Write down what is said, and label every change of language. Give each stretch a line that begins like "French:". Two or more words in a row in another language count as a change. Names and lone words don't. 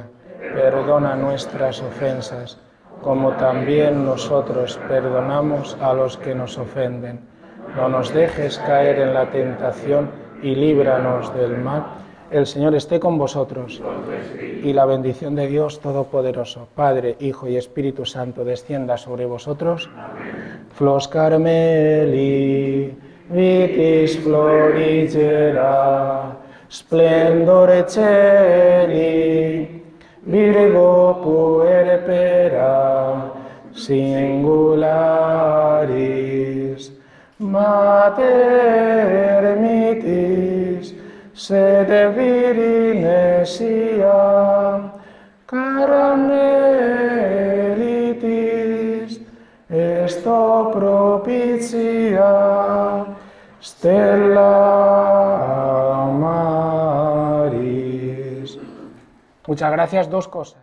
Spanish: Perdona nuestras ofensas, como también nosotros perdonamos a los que nos ofenden. No nos dejes caer en la tentación y líbranos del mal. El Señor esté con vosotros y la bendición de Dios Todopoderoso, Padre, Hijo y Espíritu Santo, descienda sobre vosotros.
Latin: Flos Carmeli, vitis florigera, splendore celi, Virgo puere pera, singularis, mater mitis, sede virinesia, caramelitis, esto propitia, stella maris.
Spanish: Muchas gracias. Dos cosas.